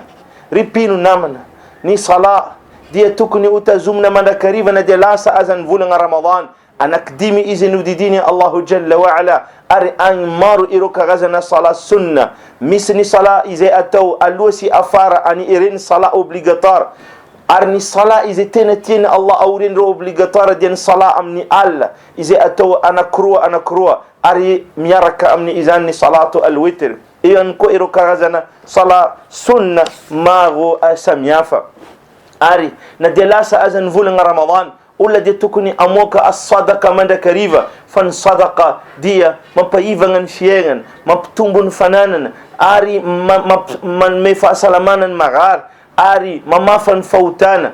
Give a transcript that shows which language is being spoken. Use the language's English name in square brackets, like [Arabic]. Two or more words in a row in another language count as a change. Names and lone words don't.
[Malagasy] Ripino namana, ny sala dia tokony utazomina mandakarivana dia lasa azany volana Ramadan, anakidimy izy nodidiny [Arabic] الله جل وعلا, [Malagasy] ary agny maro ireo karazana sala sunna. Misy ny sala izay atao aloha sy afara, any ireny sala obligatoire, ary ny sala izay tena tiany Allah aorian'ireo obligatoire dia ny sala amin'ny alla izay atao anakroa, ary miaraka amin'ny izany ny [Arabic] صلاة الوتر. [Malagasy] Iyon koa ireo karazana sala sunna maro samihafa. Ary na dia lasa azany volana Ramadan, olona dia tokony amoaka as-sadaqa mandrakariva, fa ny sadaqa dia mampahivagna ny fiaignana, mampitombo ny fananana, ary manome fahasalamana ny maghary, ary mamafa ny fahotana.